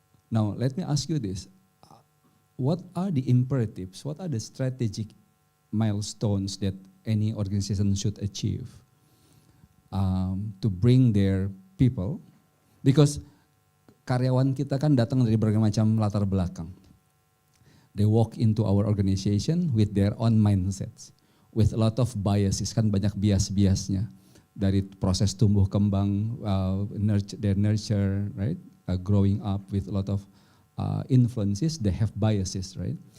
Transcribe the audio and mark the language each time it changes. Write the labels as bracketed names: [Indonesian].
[English] Now, let me ask you this. What are the imperatives? What are the strategic milestones that any organization should achieve to bring their people? Because [Indonesian] karyawan kita kan datang dari berbagai macam latar belakang. [English] They walk into our organization with their own mindsets, with a lot of biases, [Indonesian] kan banyak bias-biasnya. Dari proses tumbuh kembang, [English] their nurture, right? Growing up with a lot of influences, they have biases, right?